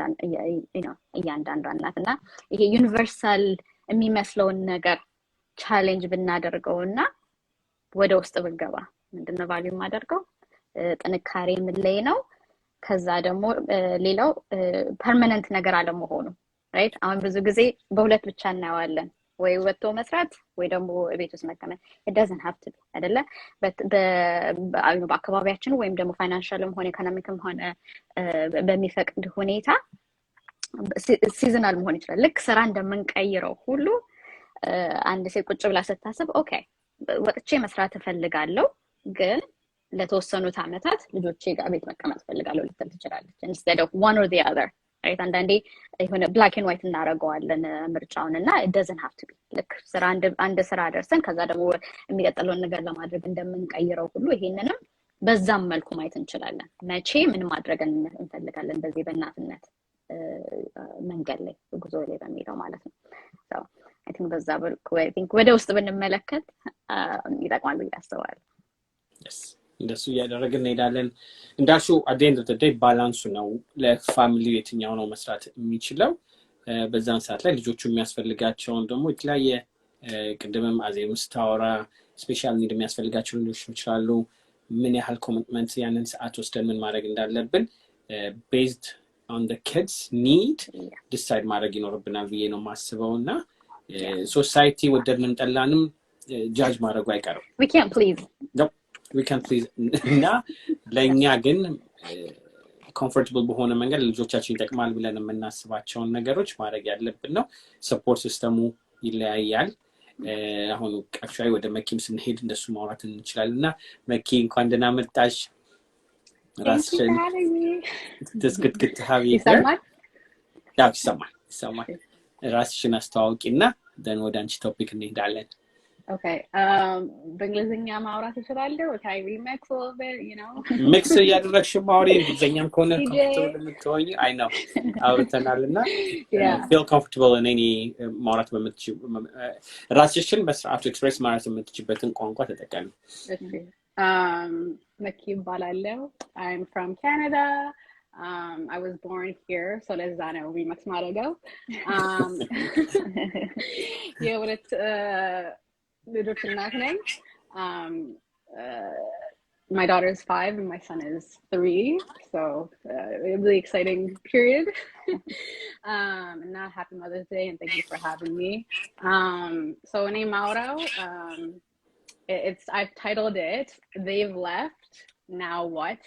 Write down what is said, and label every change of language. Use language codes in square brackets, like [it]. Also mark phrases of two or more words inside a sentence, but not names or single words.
[am] እያንዳንዷ እናትና ይሄ ዩኒቨርሳል የሚመስለውን ነገር ቻሌንጅ ብናደርገውና ወደ ውስጥ ብንገባ ምንድነው ቫልዩ ማደርገው ጥንካሬ ምን ላይ ነው ከዛ ደግሞ ሌላው ፐርማነንት ነገር አለመሆኑ right አሁን ብዙ ጊዜ በሁለት ብቻ እናያለን ወይ ወጥቶ መስራት ወይ ደግሞ ቤት ውስጥ መቀመጥ [en] it doesn't have to be [am] አይደለ በአካባቢያችን ወይም ደግሞ ፋይናንሻልም ሆነ ኢኮኖሚክም ሆነ በሚፈቅድ ሁኔታ ሲዝናል መሆን ይችላል ልክ ስራ እንደምንቀይረው ሁሉ አንድ ሴት ቁጭ ብላ ስታስብ ኦኬ ወጥቼ መስራት እፈልጋለሁ ግን ለተወሰኑት አመታት ልጆቼ ጋር ቤት መቀመጥ እፈልጋለሁ ልትል ትችላለች [en] instead of one or the other right [am] አንዳንዴ የሆነ [en] black and white [am] እናደርገዋለን ምርጫውንና [en] it doesn't have to be [am] ልክ ስራ አንድ ስራ ደርሰን ከዛ ደግሞ የሚቀጥለውን ነገር ለማድረግ እንደምንቀይረው ሁሉ ይሄንንም በዛም መልኩ ማየት እንችላለን መቼ ምን ማድረግ እንፈልጋለን በዚህ በእናትነት መንገድ ላይ ጉዞ ላይ በሚለው ማለት ነው [en] so I think [am] በዛ በልኩ [en] I think [am] ወደ ውስጥ ብንመለከት ይጠቅማል ብዬ አስባለሁ yes እንደሱ ያደረግን እንሄዳለን እንዳልሽው [en] at the end of the day [am] ባላንሱ ነው ለፋሚሊ የትኛው ነው መስራት የሚችለው በዛን ሰዓት ላይ ልጆቹ የሚያስፈልጋቸውን ደግሞ የተለያየ ቅድምም አዜም ስታወራ [en] special need [am] የሚያስፈልጋቸው ልጆች ይችላሉ ምን ያህል ኮሚትመንት ያንን ሰዓት ወስደን ምን ማድረግ እንዳለብን [en] based on the kids need decide [am] ማድረግ ይኖርብናል ብዬ ነው የማስበው እና ሶሳይቲ ወደድንም ጠላንም ጃጅ ማድረጉ አይቀርም [en] we can't please we can't please [am] እና ለኛ ግን ኮምፎርታብል በሆነ መንገድ ልጆቻችን ይጠቅማል ብለን የምናስባቸውን ነገሮች ማድረግ ያለብን ነው [en] support system [am] ይለያያል አሁን አክቹዋሊ ወደ መኪም ስንሄድ እንደሱ ማውራት እንችላለንና መኪ እንኳን ደህና መጣሽ ራስሽን [en] It's good to have you here. [am] ያው ይሰማል ራስሽን አስተዋውቂና then ወደ አንቺ ቶፒክ እንሄዳለን Okay. በእንግሊዝኛ ማውራት እችላለሁ? [en] Can I remix a little bit, you know? [am] Mix እያደረግሽ ማውሪ እንግሊዝኛም ከሆነ comfortable የምትሆኚ [en] I know [am] አውርተናልና [en] feel comfortable in any [am] ማውራት በምትችይው ራስሽን በስርዓቱ ኤክስፕሬስ ማድረግ የምትችይበትን ቋንቋ ተጠቀሚ መኪ እባላለሁ [en] I'm from Canada. I was born here, so [am] ለዛ ነው remix ማድረገው የሁለት ልጆች እናት ነኝ [en] my daughter is 5 and my son is 3, so a really exciting period. And happy Mother's Day and thank you for having me. So name Mauro, I've titled it They've Left, Now What?